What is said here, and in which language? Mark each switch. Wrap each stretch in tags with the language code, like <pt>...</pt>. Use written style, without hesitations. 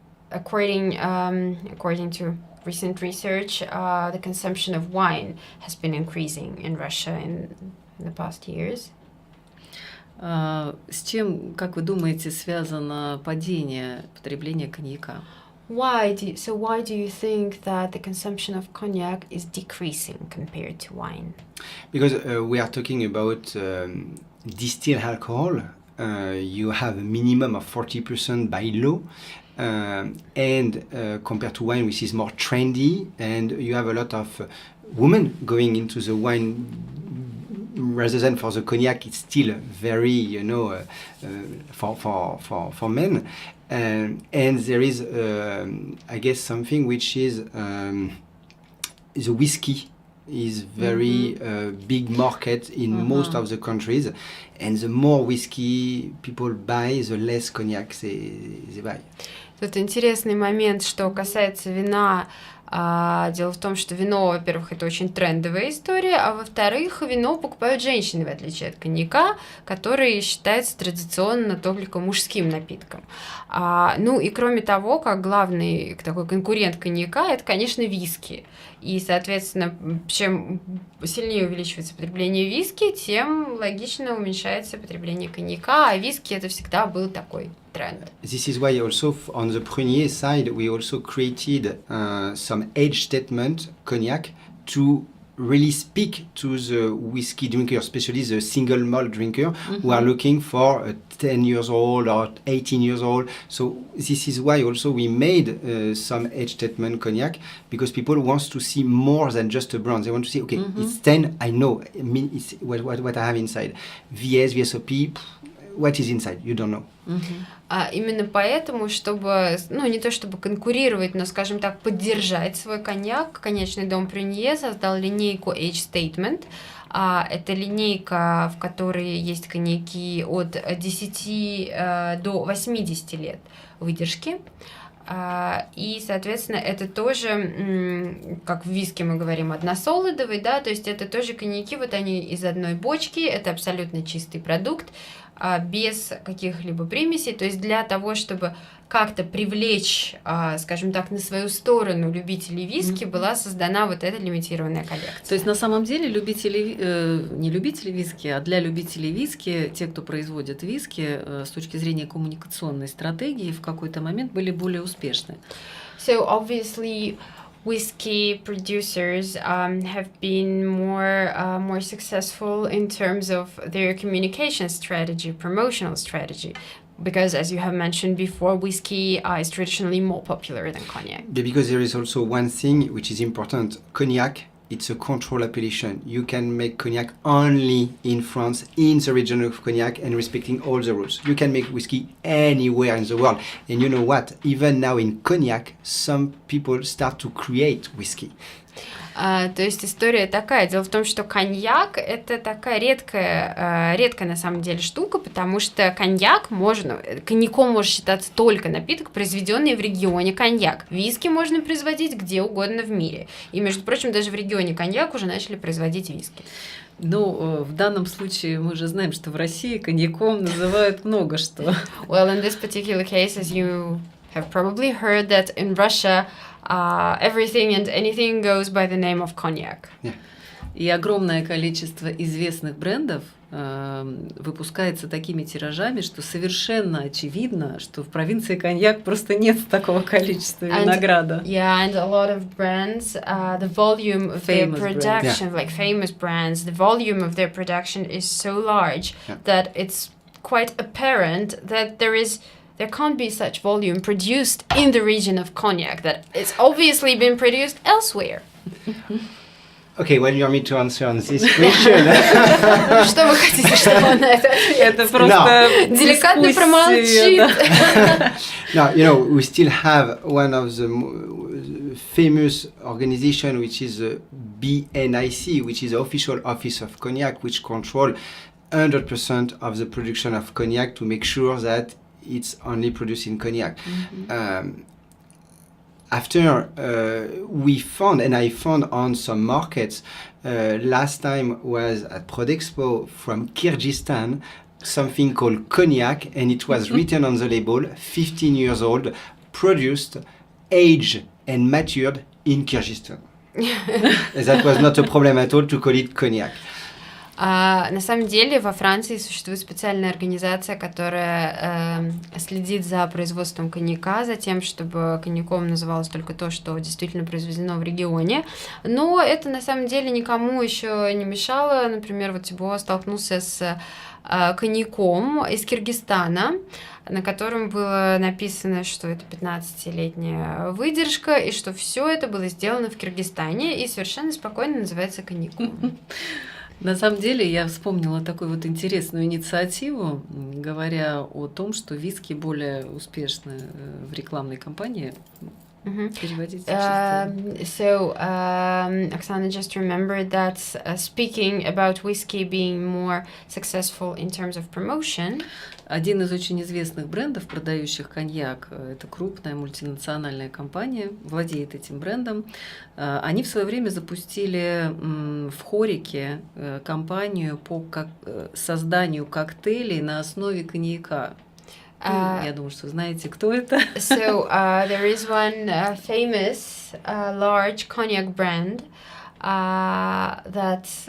<en>According to recent research, the consumption of wine has been increasing in Russia in the past years.</en> <ru>С чем, как вы думаете, связано падение потребления коньяка?</ru> <en>Why do you think that the consumption of cognac is decreasing compared to wine? Because we are talking about distilled alcohol. You have a minimum of 40% by law. And compared to wine, which is more trendy, and you have a lot of women going into the wine rather than for the cognac. It's still very, you know, for men. And there is, I guess, something which is the whiskey is very big market in most of the countries, and the more whiskey people buy, the less cognac they buy.</en> <ru>Тут интересный момент, что касается вина. Дело в том, что вино, во-первых, это очень трендовая история, а во-вторых, вино покупают женщины, в отличие от коньяка, который считается традиционно только мужским напитком. Ну и кроме того, как главный такой конкурент коньяка, это, конечно, виски. И, соответственно, чем сильнее увеличивается потребление виски, тем логично уменьшается потребление коньяка, а виски это всегда был такой тренд.</ru> <en>This is why also on the Prünьe side we also created some age statement cognac to really speak to the whiskey drinker, especially the single malt drinker, who are looking for a 10 years old or 18 years old. So this is why also we made some age statement cognac, because people want to see more than just a brand. They want to see, okay, it's 10, I know, I mean, it's what I have inside. VS, VSOP, what is inside? You don't know.</en> <ru>Именно поэтому, чтобы, ну, не то чтобы конкурировать, но, скажем так, поддержать свой коньяк, коньячный дом Прюнье создал линейку Age Statement. Это линейка, в которой есть коньяки от 10 до 80 лет выдержки. И, соответственно, это тоже, как в виске мы говорим, односолодовый, да, то есть это тоже коньяки, вот они из одной бочки, это абсолютно чистый продукт, без каких-либо примесей, то есть для того, чтобы как-то привлечь, скажем так, на свою сторону любителей виски, была создана вот эта лимитированная коллекция. То есть на самом деле не любители виски, а для любителей виски, те, кто производит виски, с точки зрения коммуникационной стратегии, в какой-то момент были более успешны.</ru> <en>So obviously whiskey producers have been more successful in terms of their communication strategy, promotional strategy, because as you have mentioned before, whiskey is traditionally more popular than cognac. Yeah, because there is also one thing which is important. Cognac, it's a control appellation. You can make cognac only in France, in the region of Cognac, and respecting all the rules. You can make whiskey anywhere in the world. And you know what? Even now in Cognac, some people start to create whiskey.</en> <ru>То есть история такая. Дело в том, что коньяк – это такая редкая на самом деле штука, потому что коньяком может считаться только напиток, произведенный в регионе коньяк. Виски можно производить где угодно в мире. И, между прочим, даже в регионе коньяк уже начали производить виски. Ну, в данном случае мы же знаем, что в России коньяком называют много что.</ru> <en>Well, in this particular case, as you have probably heard, that in Russia everything and anything goes by the name of cognac. Yeah.</en> <ru>И огромное количество известных брендов выпускается такими тиражами, что совершенно очевидно, что в провинции коньяк просто нет такого количества винограда.</ru> <en>Yeah, and a lot of brands, the volume of their production, like famous brands, the volume of their production is so large that it's quite apparent that there can't be such volume produced in the region of cognac, that it's obviously been produced elsewhere. Okay, well, you want me to answer on this question?</en> <ru>Что вы хотите, чтобы он на это ответил? Это просто деликатно промолчит.</ru> <en>No, you know, we still have one of the famous organization, which is the BNIC, which is the official office of cognac, which control 100% of the production of cognac to make sure that it's only produced in cognac. After we found, and I found on some markets, last time was at Prodexpo from Kyrgyzstan, something called cognac, and it was written on the label, 15 years old, produced, aged and matured in Kyrgyzstan. That was not a problem at all to call it cognac.</en> <ru>На самом деле во Франции существует специальная организация, которая следит за производством коньяка, за тем, чтобы коньяком называлось только то, что действительно произведено в регионе. Но это на самом деле никому еще не мешало. Например, вот Тибо столкнулся с коньяком из Киргизстана, на котором было написано, что это 15-летняя выдержка, и что все это было сделано в Киргизстане и совершенно спокойно называется коньяком. На самом деле я вспомнила такую вот интересную инициативу, говоря о том, что виски более успешны в рекламной кампании. Переводить.</ru> <en>So, Oksana just remembered that speaking about whiskey being more successful in terms of promotion.</en> <ru>Один из очень известных брендов, продающих коньяк, это крупная мультинациональная компания, владеет этим брендом. Они в свое время запустили в Хорике кампанию по созданию коктейлей на основе коньяка. Я думаю, что знаете, кто это.</ru> <en>So there is one famous large cognac brand that</en>